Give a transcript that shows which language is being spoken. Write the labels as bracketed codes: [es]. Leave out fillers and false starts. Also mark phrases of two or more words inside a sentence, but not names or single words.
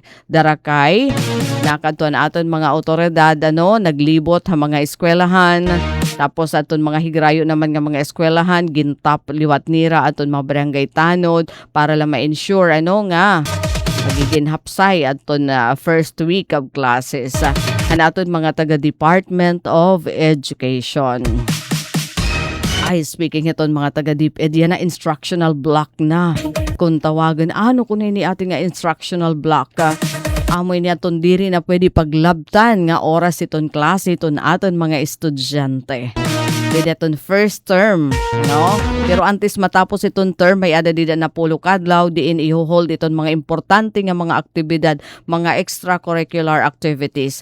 [krj] Darakay, nakadton aton mga otoridad naglibot ha mga eskwelahan. Tapos aton mga higrayo naman nga mga eskwelahan gintap liwat nira aton mga barangay tanod para lang ma-ensure nga magiging hapsay aton [en] first week of classes. [krj] Aton mga taga Department of Education. Ay, speaking iton mga taga DepEd, yan na [en] instructional block [krj] na. Kung tawagan, ano kung ni ating nga [en] instructional block? [krj] Amoy niya ton diri na pwede paglabtan nga oras iton klase iton aton mga estudyante. Pwede iton [en] first term, [krj] no? Pero antes matapos iton term, may ada dida na pulo kadlaw, diin i-hold iton mga importante nga mga aktibidad, mga [en] extracurricular activities.